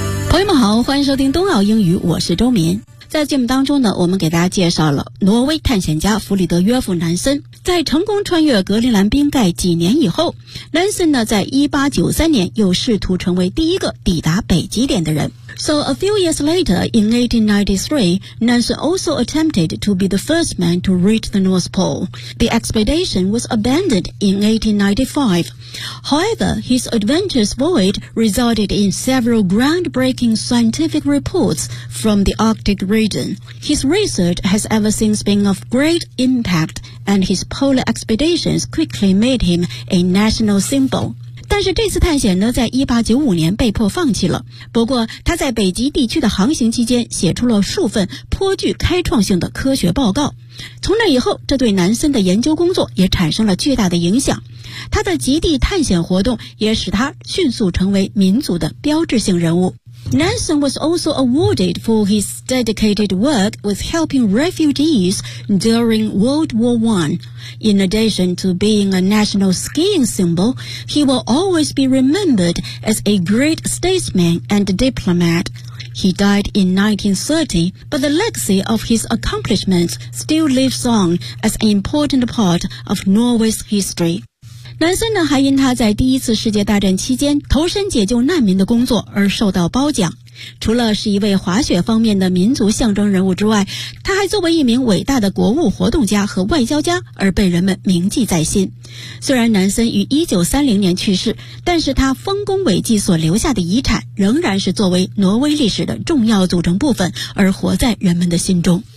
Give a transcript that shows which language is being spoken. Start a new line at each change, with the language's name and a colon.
Chinese: 朋友们好，欢迎收听冬奥英语，我是周民。在节目当中呢，我们给大家介绍了挪威探险家弗里德约夫南森，在成功穿越格陵兰冰盖几年以后，南森呢在1893年又试图成为第一个抵达北极点的人。
English: So a few years later, in 1893, Nansen also attempted to be the first man to reach the North Pole. The expedition was abandoned in 1895. However, his adventurous voyage resulted in several groundbreaking scientific reports from the Arctic region. His research has ever since been of great impact, and his polar expeditions quickly made him a national symbol.
Chinese: 但是这次探险呢在1895年被迫放弃了。不过他在北极地区的航行期间写出了数份颇具开创性的科学报告。从那以后，这对南森的研究工作也产生了巨大的影响。他的极地探险活动也使他迅速成为民族的标志性人物。
English: Nansen was also awarded for his dedicated work with helping refugees during World War I. In addition to being a national skiing symbol, he will always be remembered as a great statesman and diplomat. He died in 1930, but the legacy of his accomplishments still lives on as an important part of Norway's history.
Chinese: 南森呢还因他在第一次世界大战期间投身解救难民的工作而受到褒奖。除了是一位滑雪方面的民族象征人物之外，他还作为一名伟大的国务活动家和外交家而被人们铭记在心。虽然南森于1930年去世，但是他丰功伟绩所留下的遗产仍然是作为挪威历史的重要组成部分而活在人们的心中。